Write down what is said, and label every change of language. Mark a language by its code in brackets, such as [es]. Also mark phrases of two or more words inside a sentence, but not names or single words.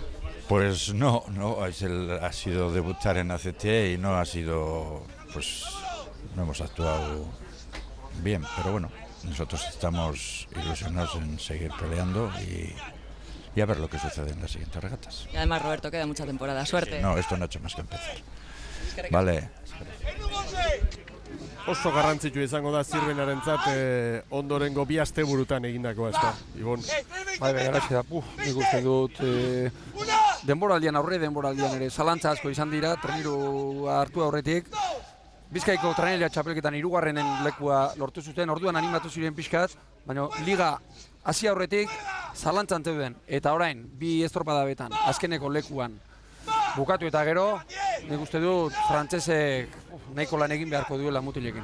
[es] Pues no, ha sido debutar en ACT y no hemos actuado bien, pero bueno, nosotros estamos ilusionados en seguir peleando y a ver lo que sucede en las siguientes regatas. Y además, Roberto, queda mucha temporada. Suerte. Sí, no, esto no ha hecho más que empezar. Vale. [eu] Oso garrantzitsua izango da Zierbenarentzat ondorengo 2 asteburutan egindakoa, ezta, Ibon? Bai, garaxe da, nik uste dut denboraldian ere zalantza asko izan dira, trenirua hartu aurretik. Bizkaiko Tranelia txapelketan 3. lekua lortu zuten, orduan animatu ziren pixkat, baina liga hasi aurretik zalantzan zeuden, eta orain, 2 estropada betan, azkeneko lekuan bukatu eta gero, nik uste dut frantsesek nahiko lan egin beharko duela mutilekin.